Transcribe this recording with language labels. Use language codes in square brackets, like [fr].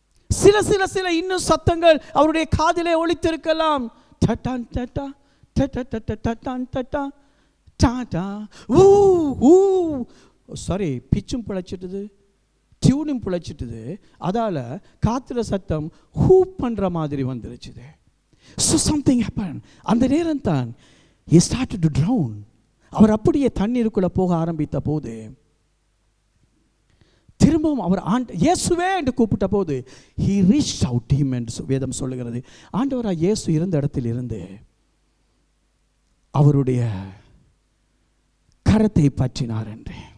[ta] சில இன்னும் சத்தங்கள் அவருடைய காதிலே ஒலித்திருக்கலாம். டட்டான் டட்டா டட்டான் டட்டா டாடா ஊ ஊ சாரி, பிச்சும் பிழைச்சிட்டுது, டியூனும் பிழைச்சிட்டுது. அதால் காற்றுல சத்தம் ஹூப் பண்ணுற மாதிரி வந்துருச்சுது. [en] So something happen. [ta] அந்த நேரம் தான் [en] he started to drown. [ta] அவர் அப்படியே தண்ணீருக்குள்ளே போக ஆரம்பித்த போது திரும்பவும் அவர் இயேசுவே என்று கூப்பிட்ட போது [en] he reached out to him [ta] என்று வேதம் சொல்லுகிறது. ஆண்டவராக இயேசு இருந்த இடத்தில் இருந்து அவருடைய கரத்தை பற்றினார் என்று.